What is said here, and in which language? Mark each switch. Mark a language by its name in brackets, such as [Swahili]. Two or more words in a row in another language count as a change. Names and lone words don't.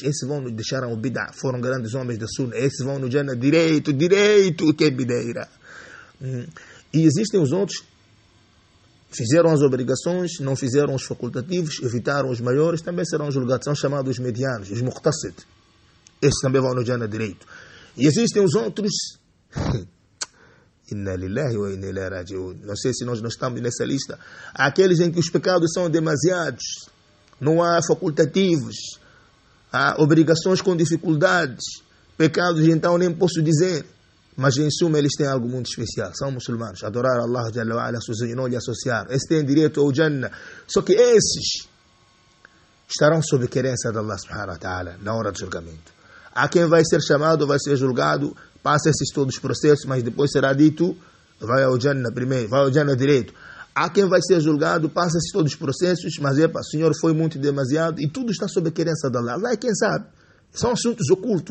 [Portuguese] Esses deixaram o bid'a, foram grandes homens da sunna. Esses vão no Jannah direito, que é bideira. E existem os outros, fizeram as obrigações, não fizeram os facultativos, evitaram os maiores, também serão julgados, são chamados os medianos, os muqtasid. Esses também vão no Jannah direito. E existem os outros, [Arabic] إنا لله وإنا إليه راجعون. [Portuguese] Não sei se nós não estamos nessa lista. Aqueles em que os pecados são demasiados, não há facultativos, há obrigações com dificuldades, pecados então nem posso dizer. Mas em suma eles têm algo muito especial. São muçulmanos. Adorar Allah [Arabic] جل وعلا [Portuguese] sozinho, não lhe associar. Esses têm direito ao Jannah. Só que esses estarão sob a querência de Allah [Arabic] سبحانه وتعالى [Portuguese] na hora do julgamento. Há quem vai ser chamado, vai ser julgado, passa esses todos os processos, mas depois será dito, vai ao Jannah primeiro, vai ao Jannah direito. Há quem vai ser julgado, passa esses todos os processos, mas o Senhor foi muito demasiado, e tudo está sob a querência de Allah. Allah é quem sabe. São assuntos ocultos.